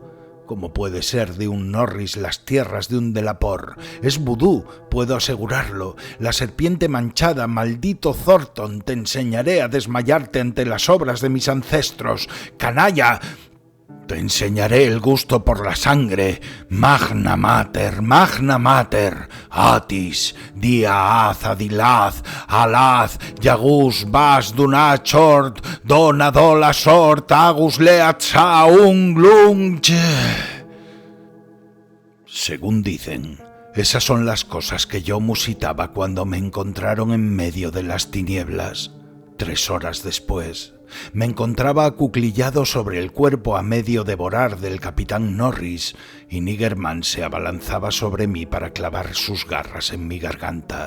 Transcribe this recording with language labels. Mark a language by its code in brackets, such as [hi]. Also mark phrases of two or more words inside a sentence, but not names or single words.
[es] ¿Cómo puede ser de un Norris las tierras de un Delapor? Es vudú, puedo asegurarlo. La serpiente manchada, maldito Thornton, te enseñaré a desmayarte ante las obras de mis ancestros. ¡Canalla! Te enseñaré el gusto por la sangre. Magna Mater, Atis, Dia Az Adilaz, Alaz, Yagus, Bas, Dunat, Short, Dona, Dola, Short, Agus, Leatza, Unglunche. Según dicen, esas son las cosas que yo musitaba cuando me encontraron en medio de las tinieblas. 3 horas después, me encontraba acuclillado sobre el cuerpo a medio devorar del capitán Norris y Niggerman se abalanzaba sobre mí para clavar sus garras en mi garganta.